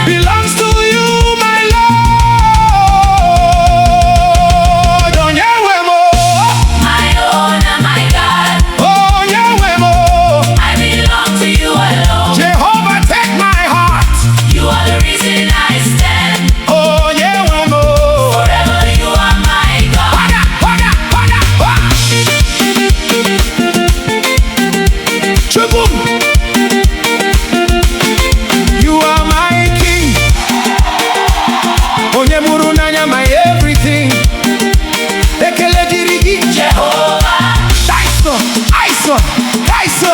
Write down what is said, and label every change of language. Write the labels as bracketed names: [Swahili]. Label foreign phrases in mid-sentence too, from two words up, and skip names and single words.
[English] Belongs to you, my Lord. [Igbo] Onye Nwe M, [English] my own and my God. [Igbo] Onye Nwe M, [English] I belong to you alone. Jehovah, take my heart. You are the reason I stand. [Igbo] Onye Nwe M, [English] Forever you are my God. Waga, waga, waga, waga. Chukwu, you are my king. [Igbo] Onye mụrụ n'anya, [English] my everything. [Igbo] Ekele dịrị gị. Jehovah, Taiso, Aiso, Taiso.